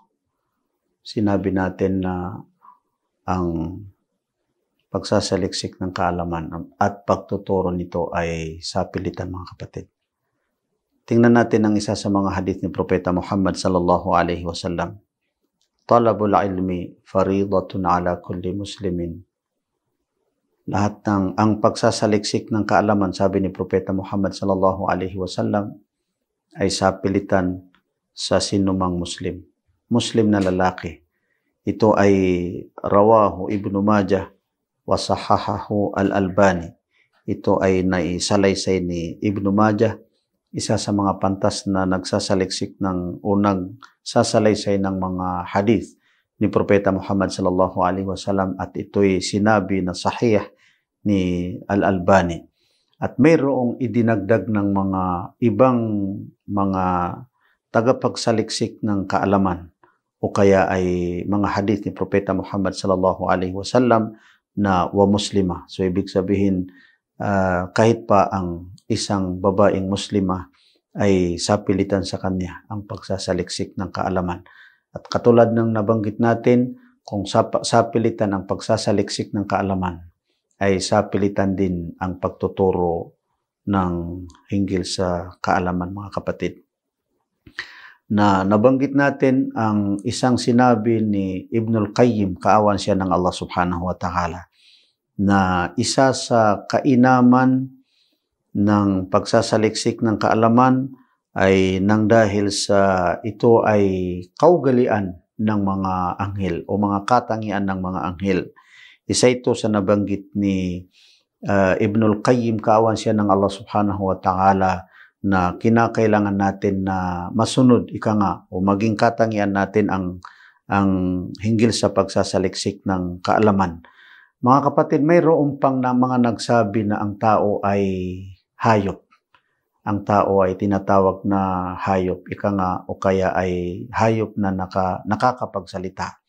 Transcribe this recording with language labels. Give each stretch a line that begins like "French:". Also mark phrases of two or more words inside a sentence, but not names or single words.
Filipino: sinabi natin na ang pagsasaliksik ng kaalaman at pagtuturo nito ay sapilitan mga kapatid. Tingnan natin ang isa sa mga hadith ni Propeta Muhammad
Arabic: صلى الله عليه وسلم. طلب العلم فريضة على كل مسلم.
Filipino: Lahat ng ang pagsasaliksik ng kaalaman, sabi ni Propeta Muhammad
Arabic: صلى الله عليه وسلم,
Filipino: ay sapilitan sa sinumang Muslim. Muslim na lalaki. Ito ay
Arabic: رواه ابن ماجه وصححه الألباني.
Filipino: Ito ay naisalaysay ni Ibnu Majah, isa sa mga pantas na nagsasaliksik ng unang sasalaysay ng mga hadith ni Propeta Muhammad
Arabic: صلى الله عليه وسلم,
Filipino: at ito'y sinabi na sahih ni Al-Albani. At mayroong idinagdag ng mga ibang mga tagapagsaliksik ng kaalaman o kaya ay mga hadith ni Propeta Muhammad
Arabic: صلى الله عليه وسلم
Filipino: na
Arabic: ومسلمة.
Filipino: So ibig sabihin, kahit pa ang isang babaeng muslima ay sapilitan sa kanya ang pagsasaliksik ng kaalaman. At katulad ng nabanggit natin, kung sapilitan ang pagsasaliksik ng kaalaman, ay sapilitan din ang pagtuturo ng hinggil sa kaalaman mga kapatid. Na nabanggit natin ang isang sinabi ni Ibnul Qayyim, kaawan siya ng Allah
Arabic: سبحانه وتعالى,
Filipino: na isa sa kainaman ng pagsasaliksik ng kaalaman ay nang dahil sa ito ay kaugalian ng mga anghel o mga katangian ng mga anghel. Isa ito sa nabanggit ni Ibnul Qayyim, kaawan siya ng Allah
Arabic: سبحانه وتعالى,
Filipino: na kinakailangan natin na masunod, o maging katangian natin ang hinggil sa pagsasaliksik ng kaalaman. Mga kapatid, mayroon pang na mga nagsabi na ang tao ay hayop. Ang tao ay tinatawag na hayop, o kaya ay hayop na nakakapagsalita.